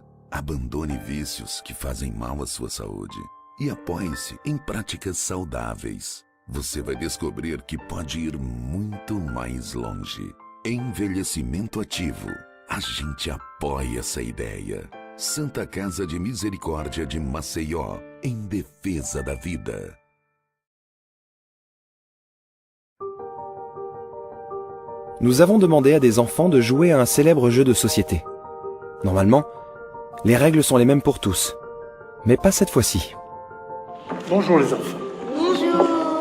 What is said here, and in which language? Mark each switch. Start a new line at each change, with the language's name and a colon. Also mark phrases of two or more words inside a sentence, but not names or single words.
Portuguese: Abandone vícios que fazem mal à sua saúde e apoie-se em práticas saudáveis. Você vai descobrir que pode ir muito mais longe. Envelhecimento ativo. A gente apoia essa ideia. Santa Casa de Misericórdia de Maceió, em defesa da vida.
French: Nous avons demandé à des enfants de jouer à un célèbre jeu de société. Normalement, les règles sont les mêmes pour tous. Mais pas cette fois-ci. Bonjour les enfants. Bonjour.